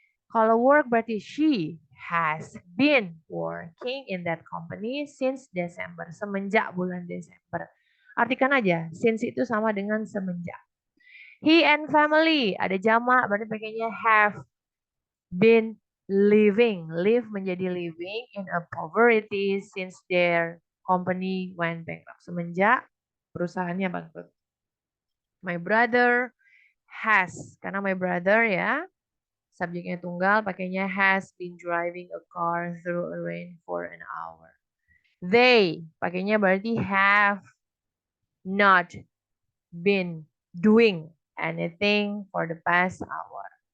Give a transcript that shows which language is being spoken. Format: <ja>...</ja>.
<id>Kalau</id> <en>work</en> <id>berarti</id> <en>she has been working in that company since December,</en> <id>semenjak bulan Desember. Artikan aja, since itu sama dengan semenjak.</id> <en>He and family,</en> <id>ada jamak, berarti pakainya</id> <en>have been living. Live</en> <id>menjadi</id> <en>living in a poverty since their company went bankrupt.</en> <id>Semenjak perusahaannya bangkrut.</id> <en>My brother has,</en> <id>karena</id> <en>my brother</en> <id>ya, subjeknya tunggal, pakainya</id> <en>has been driving a car through a rain for an hour. They,</en> <id>pakainya berarti</id> <en>have not been doing anything for the past hour.</en>